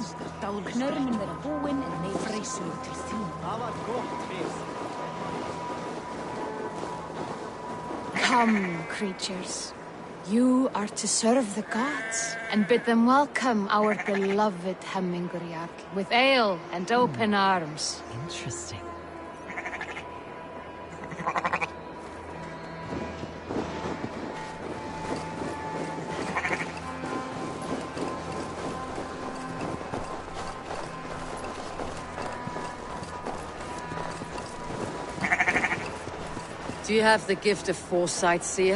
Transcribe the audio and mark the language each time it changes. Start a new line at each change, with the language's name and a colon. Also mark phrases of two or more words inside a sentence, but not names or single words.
Icelandic: Knörmin vera búinn en nei freysur til þín. Það var gott fyrst.
English: Come, creatures. You are to serve the gods and bid them welcome our beloved Hemminger Jarl with ale and open arms. Interesting. Do you have the gift of foresight, seer?